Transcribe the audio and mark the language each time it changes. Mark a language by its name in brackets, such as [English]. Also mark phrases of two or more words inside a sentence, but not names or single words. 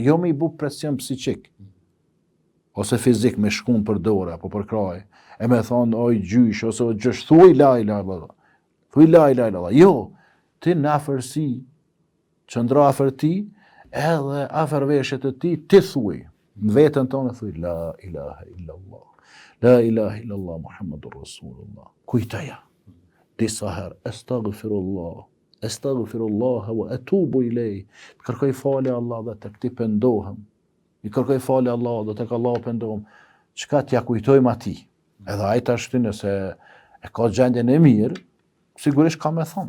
[Albanian] Jo me i bu presion psiqik, ose fizik me shkun për dorë apo për kraj, e me thonë oj gjysh, ose o gjysh, thuj [Arabic] لا إله إلا الله. Thuj لا إله إلا الله. [Albanian] Jo, ti në afërsi, qëndro afër ti, edhe afër veshjet e ti, ti thuj. Në vetën tonë thuj [Arabic] لا إله إلا الله. لا إله إلا الله محمد رسول الله. [Albanian] Kujtoja. Disa herë, [Arabic] أستغفر الله وأتوب إليه. [Albanian] Kërkoj falje Allah dhe të këti pendohem. I kërkoj falje Allah dhe të ka Allah pendohem. Çka t'ja kujtojmë ati? Edhe ajta është nëse e ka gjendjen e mirë, sigurisht ka me thonë.